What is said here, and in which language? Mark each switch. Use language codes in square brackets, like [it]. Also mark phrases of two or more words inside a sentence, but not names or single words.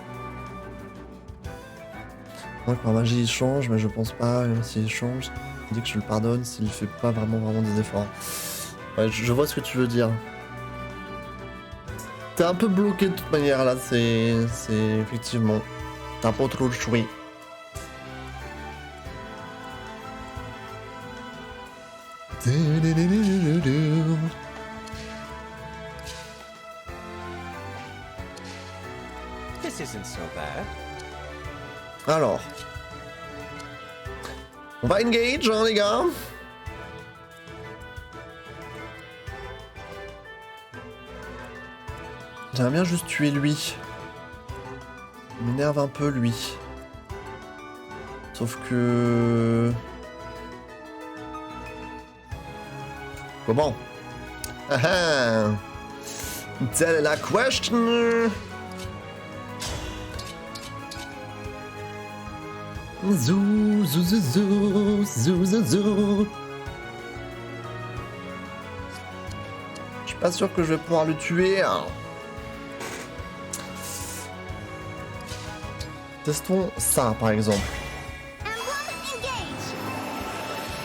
[fr] Moi, quand ma magie il change, mais je pense pas, même s'il change, je dis que je le pardonne s'il fait pas vraiment des efforts. Ouais, je vois ce que tu veux dire. T'es un peu bloqué de toute manière là, c'est effectivement. T'as pas trop le choix. [en] This isn't so bad. [fr] Alors, on va engage, hein, les gars. J'aimerais bien juste tuer lui. Il m'énerve un peu, lui. Sauf que... Comment? Ah ah! Telle est la question! Zou, zou, zou, zou, zou, zou, zou. Je suis pas sûr que je vais pouvoir le tuer. Hein. Testons ça, par exemple.